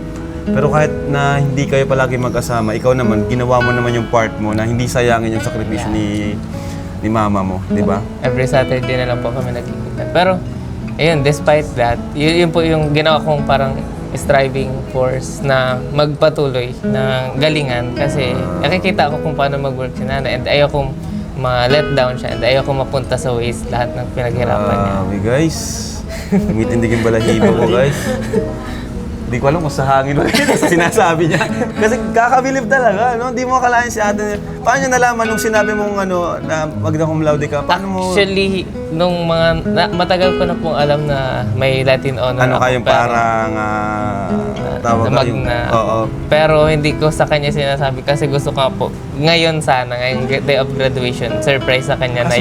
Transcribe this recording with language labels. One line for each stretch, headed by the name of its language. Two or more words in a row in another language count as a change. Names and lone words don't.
Filipino: Pero kahit na hindi kayo palagi magkasama, ikaw naman, ginawa mo naman yung part mo na hindi sayangin yung sakripisyo ni mama mo, di ba?
English: Every Saturday
Filipino: na lang po kami nagkikita. Pero, ayun, despite that, yun po yung ginawa kong parang
English: striving force
Filipino: na magpatuloy ng galingan kasi nakikita ko kung paano mag-work si nanay and ayaw kong ma-
English: let down
Filipino: siya and ayaw kong mapunta sa waste lahat ng pinaghirapan niya. Guys, tumitindig yung balahibo ko, guys. Hindi ko alam kung sa hangin o sa sinasabi niya. Kasi kakabilib talaga, no? Hindi mo akalain si Ate. Paano niya nalaman nung sinabi mong na
Latin: magna cum laude
Filipino: ka? Paano mo... Actually, nung matagal ko na pong alam na may
English: Latin honor
Filipino: Ano ako, kayong pero- parang tawag ka yung... magna. Oo. Pero hindi ko sa kanya sinasabi kasi gusto ko nga po, ngayong ngayong
English: day of graduation,
Filipino: surprise sa kanya na